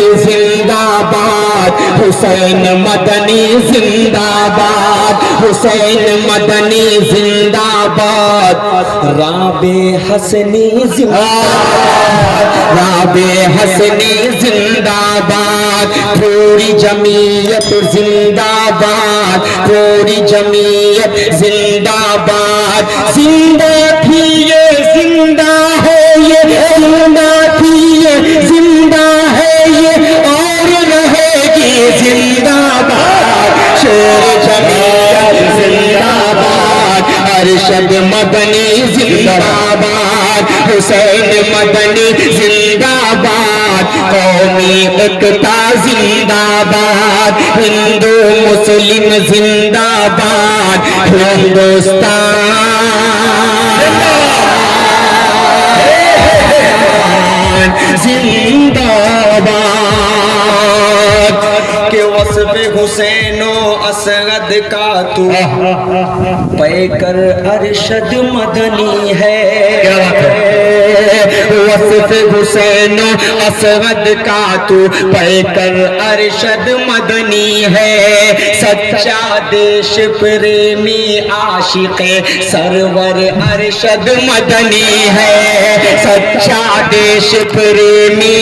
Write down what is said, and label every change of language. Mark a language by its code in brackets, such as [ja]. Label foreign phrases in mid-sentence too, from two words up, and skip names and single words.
[ur] زندہ باد، حسین مدنی زندہ باد، حسین مدنی زندہ باد، رابع حسنی زندہ باد، رابع حسنی زندہ باد، تھوڑی جمعیت زندہ باد، تھوڑی جمعیت زندہ باد، زندہ تھی یہ زندہ ہے یہ، زندہ تھی یہ زندہ ہے یہ، اور رہے گی زندہ باد، شیر جمعیت زندہ باد، ارشد مدنی زندہ باد، حسین مدنی زندہ باد، قومی اقتا زندہ باد، ہندو مسلم زندہ باد، ہندوستان زندہ باد۔ کہ وصف حسین و اسغد کا تو پیکر ارشد مدنی ہے، وصف حسین و اسود کا تو پیکر ارشد مدنی ہے، سچا دیش پریمی عاشق سرور ارشد مدنی ہے، سچا دیش پریمی